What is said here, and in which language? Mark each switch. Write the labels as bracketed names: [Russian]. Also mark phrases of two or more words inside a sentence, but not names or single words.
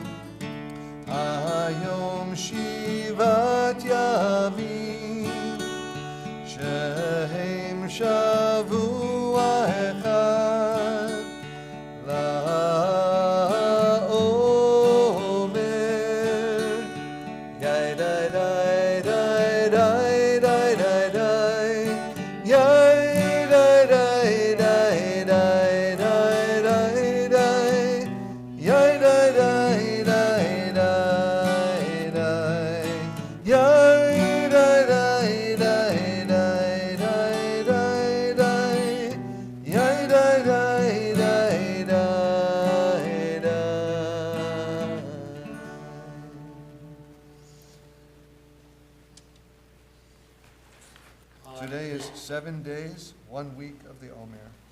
[Hebrew] היום שבעת ימים שהם שבוע אחד לעומר. יאי די די די די די די די יאי די די די די די די די יאי די די די די די יאי די די די די די די די יאי די די די די די. [English] Today is 7 days, 1 week of the Omer.